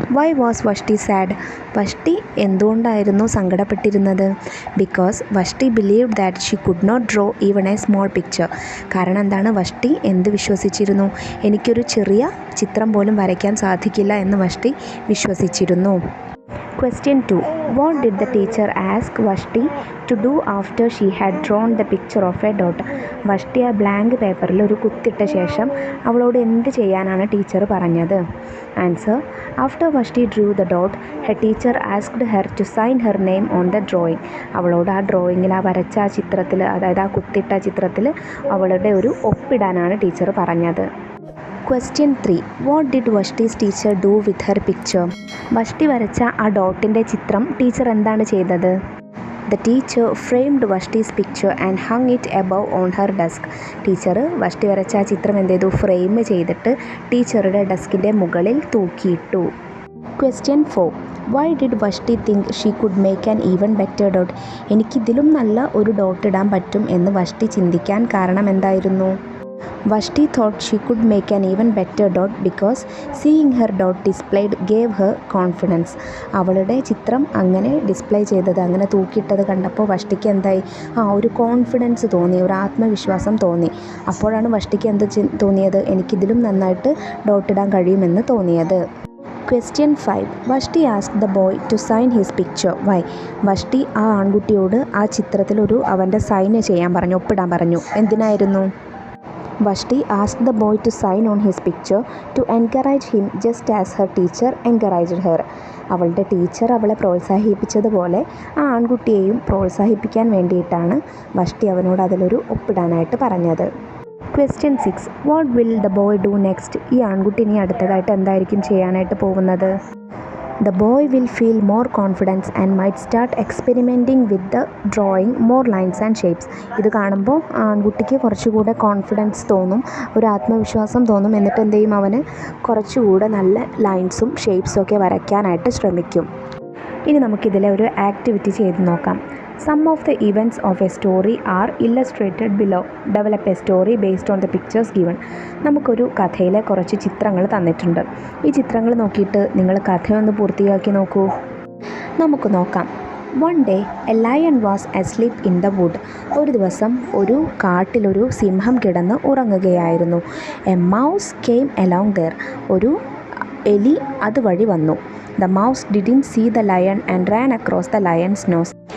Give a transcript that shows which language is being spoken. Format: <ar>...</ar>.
<en>Why was Vashti sad?</en> <ml>വഷ്ടി എന്തുകൊണ്ടായിരുന്നു സങ്കടപ്പെട്ടിരുന്നത്?</ml> <en>Because Vashti believed that she could not draw even a small picture.</en> <ml>കാരണം എന്താണ്, വഷ്ടി എന്ത് വിശ്വസിച്ചിരുന്നു, എനിക്കൊരു ചെറിയ ചിത്രം പോലും വരയ്ക്കാൻ സാധിക്കില്ല എന്ന് വഷ്ടി വിശ്വസിച്ചിരുന്നു.</ml> <en>Question 2. What did the teacher ask Vashti to do after she had drawn the picture of a dot?</en> <ml>വഷ്ടി ആ ബ്ലാങ്ക് പേപ്പറിൽ ഒരു കുത്തിട്ട ശേഷം അവളോട് എന്ത് ചെയ്യാനാണ് ടീച്ചർ പറഞ്ഞത്? Answer.</ml> <en>After Vashti drew the dot, her teacher asked her to sign her name on the drawing.</en> <ml>അവളോട് ആ ഡ്രോയിങ്ങിൽ, ആ വരച്ച ആ ചിത്രത്തിൽ, അതായത് ആ കുത്തിട്ട ചിത്രത്തിൽ അവളുടെ ഒരു ഒപ്പിടാനാണ് ടീച്ചർ പറഞ്ഞത്.</ml> <en>Question 3. What did Vashti's teacher do with her picture?</en> <ml>വഷ്ടി വരച്ച ആ ഡോട്ടിൻ്റെ ചിത്രം ടീച്ചർ എന്താണ് ചെയ്തത്?</ml> <en>The teacher framed Vashti's picture and hung it above on her desk.</en> <ml>Teacher വഷ്ടി വരച്ച ആ ചിത്രം എന്ത് ചെയ്തു? ഫ്രെയിം ചെയ്തിട്ട് ടീച്ചറുടെ ഡെസ്കിൻ്റെ മുകളിൽ തൂക്കിയിട്ടു.</ml> <en>Question 4. Why did Vashti think she could make an even better dot?</en> <ml>എനിക്കിതിലും നല്ല ഒരു ഡോട്ട് ഇടാൻ പറ്റും എന്ന് വഷ്ടി ചിന്തിക്കാൻ കാരണം എന്തായിരുന്നു?</ml> <en>Vashti thought she could make an even better dot because seeing her dot displayed gave her confidence.</en> <ml>അവളുടെ ചിത്രം അങ്ങനെ ഡിസ്പ്ലേ ചെയ്തത്, അങ്ങനെ തൂക്കിയിട്ടത് കണ്ടപ്പോൾ വഷ്ടിക്ക് എന്തായി? ഒരു കോൺഫിഡൻസ് തോന്നി, ഒരു ആത്മവിശ്വാസം തോന്നി. അപ്പോഴാണ് വഷ്ടിക്ക് എന്ത് തോന്നിയത്? എനിക്കിതിലും നന്നായിട്ട് ഡോട്ട് ഇടാൻ കഴിയുമെന്ന് തോന്നിയത്.</ml> <en>Question 5. Vashti asked the boy to sign his picture. Why?</en> <ml>വഷ്ടി ആ ആൺകുട്ടിയോട് ആ ചിത്രത്തിലൊരു അവൻ്റെ സൈന് ചെയ്യാൻ പറഞ്ഞു, ഒപ്പിടാൻ പറഞ്ഞു. എന്തിനായിരുന്നു?</ml> <en>Vashti asked the boy to sign on his picture to encourage him just as her teacher encouraged her.</en> <ml>അവളുടെ ടീച്ചർ അവളെ പ്രോത്സാഹിപ്പിച്ചതുപോലെ ആ ആൺകുട്ടിയെയും പ്രോത്സാഹിപ്പിക്കാൻ വേണ്ടിയിട്ടാണ് വഷ്ടി അവനോട് അതിലൊരു ഒപ്പിടാനായിട്ട് പറഞ്ഞത്.</ml> <en>Question 6. What will the boy do next?</en> <ml>ഈ ആൺകുട്ടി ഇനി അടുത്തതായിട്ട് എന്തായിരിക്കും ചെയ്യാനായിട്ട് പോകുന്നത്?</ml> <en>The boy will feel more confidence and might start experimenting with the drawing more lines and shapes.</en> <ml>ഇത് കാണുമ്പോൾ ആൺകുട്ടിക്ക് കുറച്ചുകൂടെ കോൺഫിഡൻസ് തോന്നും, ഒരു ആത്മവിശ്വാസം തോന്നും. എന്നിട്ട് എന്ത് ചെയ്യും? അവന് കുറച്ചുകൂടെ നല്ല ലൈൻസും ഷേപ്സും ഒക്കെ വരയ്ക്കാനായിട്ട് ശ്രമിക്കും. ഇനി നമുക്കിതിലെ ഒരു ആക്ടിവിറ്റി ചെയ്ത് നോക്കാം.</ml> <en>Some of the events of a story are illustrated below. Develop a story based on the pictures given.</en> <ml>നമുക്കൊരു കഥയിലെ കുറച്ച് ചിത്രങ്ങൾ തന്നിട്ടുണ്ട്. ഈ ചിത്രങ്ങൾ നോക്കിയിട്ട് നിങ്ങൾ കഥയൊന്ന് പൂർത്തിയാക്കി നോക്കൂ. നമുക്ക് നോക്കാം.</ml> <en>One day a lion was asleep in the wood.</en> <ml>ഒരു ദിവസം ഒരു കാട്ടിലൊരു സിംഹം കിടന്ന് ഉറങ്ങുകയായിരുന്നു.</ml> <en>A mouse came along there.</en> <ml>ഒരു എലി അതുവഴി വന്നു.</ml> <en>The mouse didn't see the lion and ran across the lion's nose.</en>